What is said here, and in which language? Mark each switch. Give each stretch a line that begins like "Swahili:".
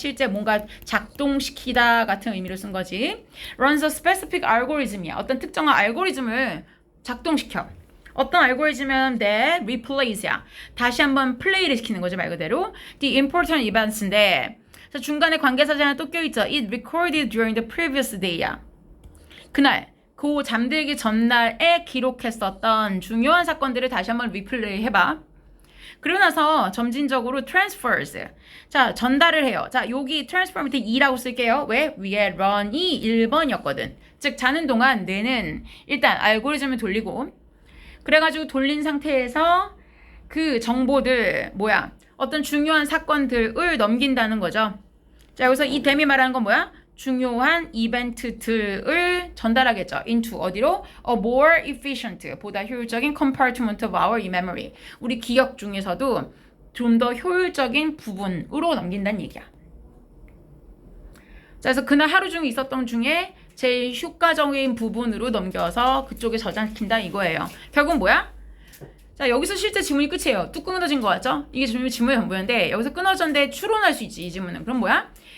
Korean: 실제 뭔가 작동시키다 같은 의미로 쓴 거지.
English: runs a specific algorithm이야.
Korean: 어떤 특정한 알고리즘을 작동시켜. 어떤 알고리즘은
English: that replace
Korean: 야. 다시 한번 플레이를 시키는 거죠, 말 그대로.
English: The important events
Korean: 인데 중간에 관계사지 하나 또 껴있죠.
English: It recorded during the previous day야.
Korean: 그날 그 잠들기 전날에 기록했었던 중요한 사건들을 다시 한번 리플레이 해봐. 그러고 나서 점진적으로 transfers. 자, 전달을 해요. 자, 여기 transfer 밑에 2라고 쓸게요. 왜? 위에 run이 1번이었거든. 즉, 자는 동안 뇌는 일단 알고리즘을 돌리고 그래가지고 돌린 상태에서 그 정보들, 뭐야? 어떤 중요한 사건들을 넘긴다는 거죠. 자, 여기서 이 댐이 말하는 건 뭐야? 중요한 이벤트들을 전달하겠죠. into 어디로?
English: A more efficient,
Korean: 보다 효율적인
English: compartment of our memory.
Korean: 우리 기억 중에서도 좀 더 효율적인 부분으로 넘긴다는 얘기야. 자, 그래서 그날 하루 중에 있었던 중에 제일 효과적인 부분으로 넘겨서 그쪽에 저장시킨다 이거예요. 결국 뭐야? 자, 여기서 실제 지문이 끝이에요. 뚝 끊어진 거 같죠? 이게 지문의 전부였는데 여기서 끊어졌는데 추론할 수 있지, 이 지문은. 그럼 뭐야?